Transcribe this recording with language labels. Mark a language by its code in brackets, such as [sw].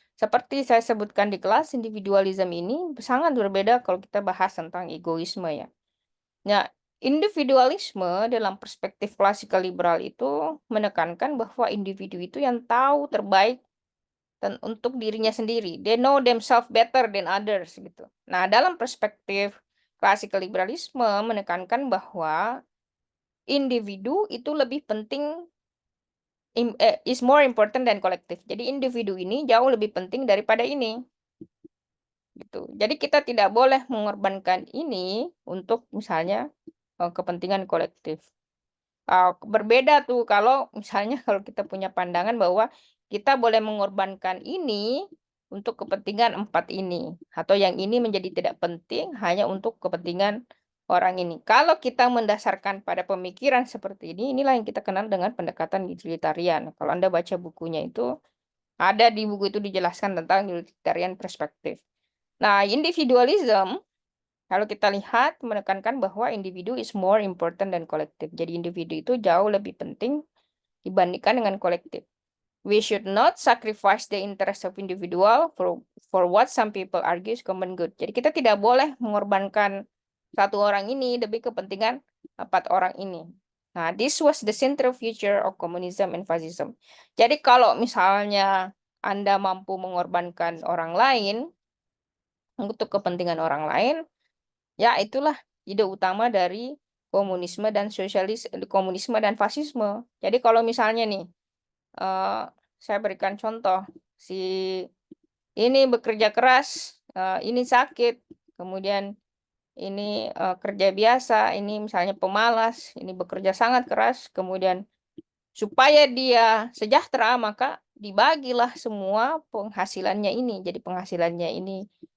[id] Seperti saya sebutkan di kelas, individualism ini sangat berbeda kalau kita bahas tentang egoisme ya. Nah, individualisme dalam perspektif klasikal liberal itu menekankan bahwa individu itu yang tahu terbaik dan untuk dirinya sendiri. [en] They know themselves better than others gitu. [id] Nah, dalam perspektif klasikal liberalisme menekankan bahwa individu itu lebih penting [en] is more important than [id] kolektif. Jadi individu ini jauh lebih penting daripada ini. Gitu. Jadi kita tidak boleh mengorbankan ini untuk misalnya kepentingan kolektif. Berbeda tuh kalau misalnya kalau kita punya pandangan bahwa kita boleh mengorbankan ini untuk kepentingan empat ini, atau yang ini menjadi tidak penting hanya untuk kepentingan orang ini. Kalau kita mendasarkan pada pemikiran seperti ini, inilah yang kita kenal dengan pendekatan utilitarian. Kalau Anda baca bukunya itu, ada di buku itu dijelaskan tentang utilitarian perspektif. Nah, individualism kalau kita lihat menekankan bahwa individu [en] is more important than collective. [id] Jadi individu itu jauh lebih penting dibandingkan dengan kolektif. [en] We should not sacrifice the interest of individual for what some people argue is common good. [id] Jadi kita tidak boleh mengorbankan satu orang ini demi kepentingan empat orang ini. [en] Nah, this was the central feature of communism and fascism. [id] Jadi kalau misalnya Anda mampu mengorbankan orang lain untuk kepentingan orang lain, ya, itulah ide utama dari komunisme dan fasisme. Jadi kalau misalnya nih, saya berikan contoh, si ini bekerja keras, ini sakit, kemudian ini kerja biasa, ini misalnya pemalas, ini bekerja sangat keras, kemudian supaya dia sejahtera, maka dibagilah semua penghasilannya ini. Jadi penghasilannya ini